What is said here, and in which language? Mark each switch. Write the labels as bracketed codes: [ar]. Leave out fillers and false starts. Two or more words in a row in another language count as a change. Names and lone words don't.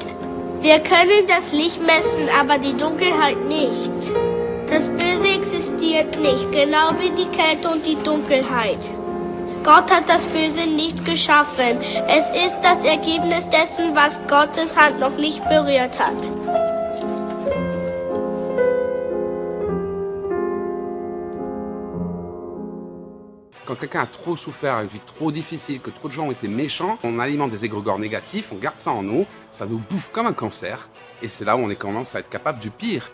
[de] Wir können das Licht messen, aber die Dunkelheit nicht. Das Böse existiert nicht, genau wie die Kälte und die Dunkelheit. Gott hat das Böse nicht geschaffen. Es ist das Ergebnis dessen, was Gottes Hand noch nicht berührt hat. [fr] Quand quelqu'un a trop souffert, une vie trop difficile, que trop de gens ont été méchants, on alimente des égrégores négatifs, on garde ça en nous, ça nous bouffe comme un cancer, et c'est là où on commence à être capable du pire.